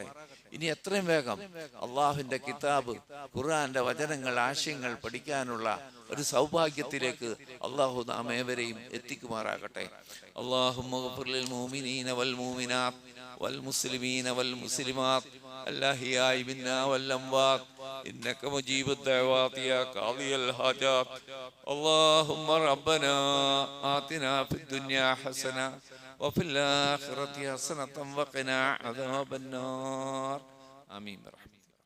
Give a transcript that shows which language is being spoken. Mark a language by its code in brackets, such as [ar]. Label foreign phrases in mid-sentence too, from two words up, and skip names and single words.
[ml] ഇനി എത്രയും വേഗം അള്ളാഹുവിന്റെ കിതാബ്, ഖുർആന്റെ വചനങ്ങൾ, ആശയങ്ങൾ പഠിക്കാനുള്ള ഒരു സൗഭാഗ്യത്തിലേക്ക് അള്ളാഹു നാം ഏവരെയും എത്തിക്കുമാറാകട്ടെ. [ar] اللهم اغفر للمؤمنين والمؤمنات والمسلمين والمسلمات الأحياء منا والأموات إنك مجيب الدعوات يا قاضي الحاجات. اللهم ربنا آتنا في الدنيا حسنة وفي الآخرة حسنة وقنا عذاب النار. آمين برحمتك.